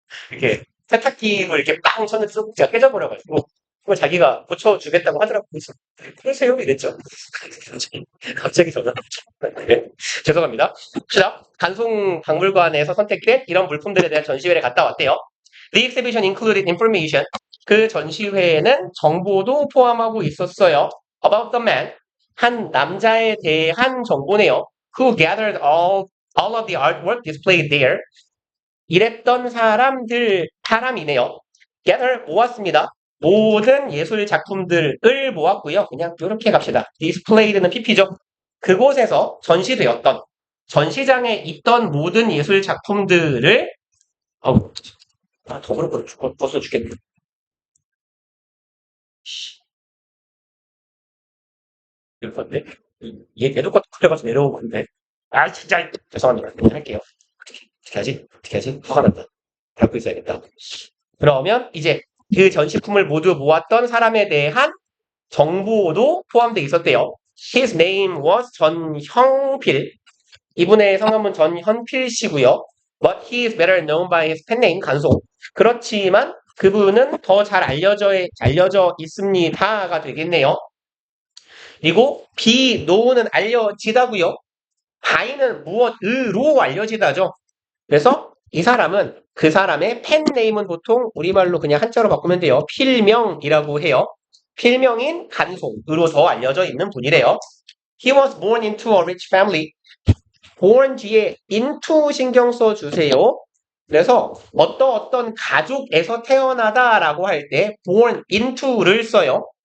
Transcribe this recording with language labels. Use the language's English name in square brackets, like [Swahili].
[Korean] 이렇게 세탁기로 이렇게 빵 쳤는데 수도꼭지가 깨져버려가지고 그걸 자기가 고쳐주겠다고 하더라고요. 그래서 그러세요 이랬죠. 갑자기 전화 왔죠. 네. 죄송합니다. 자, 간송 박물관에서 선택된 이런 물품들에 대한 전시회를 갔다 왔대요. [English] The exhibition included information. [Korean] 그 전시회에는 정보도 포함하고 있었어요. [English] About the man. [Korean] 한 남자에 대한 정보네요. [English] Who gathered all of the artwork displayed there. [Korean] 이랬던 사람이네요. gather 모았습니다. 모든 예술 작품들을 모았고요. 그냥 이렇게 갑시다. displayed는 pp죠. 그곳에서 전시되었던 전시장에 있던 모든 예술 작품들을 더 그렇고 벌써 죽겠네. 이럴 건데 얘 계속 그래가지고 내려온 건데 진짜 죄송합니다. 그냥 할게요. 어떻게 하지? 화가 난다. 닫고 있어야겠다. 그러면 이제 그 전시품을 모두 모았던 사람에 대한 정보도 포함되어 있었대요. [English] His name was 전형필. [Korean] 이분의 성함은 전현필 씨고요. [English] But he is better known by his pen name 간송. [Korean] 그렇지만 그분은 더 잘 알려져 있습니다가 되겠네요. 그리고 be know는 알려지다고요. by는 무엇으로 알려지다죠. 그래서 이 사람은 그 사람의 펜네임은 보통 우리말로 그냥 한자로 바꾸면 돼요. 필명이라고 해요. 필명인 간송으로 더 알려져 있는 분이래요. [English] He was born into a rich family. [Korean] born 뒤에 into 신경 써주세요. 그래서 어떤 가족에서 태어나다라고 할 때 born into를 써요.